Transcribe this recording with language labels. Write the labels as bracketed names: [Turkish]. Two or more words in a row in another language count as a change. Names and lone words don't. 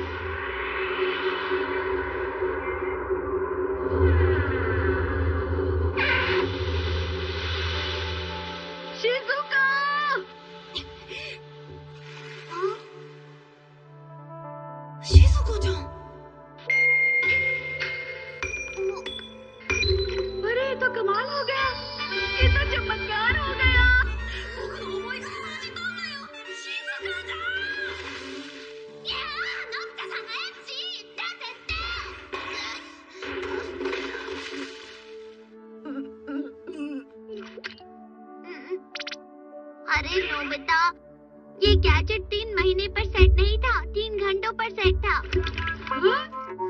[Hindi] शिजुका! शिजुको-chan। अरे ये तो कमाल हो गया। ये तो चमत्कार हो गया। [Japanese] 僕の思いが通じたんだよ。शिजुका-chan。いやー、のび太さんのエッチだってって [Hindi] अरे नोबिता, ये गैजेट 3 महीने पर सेट नहीं था, 3 घंटों पर सेट था। हाँ?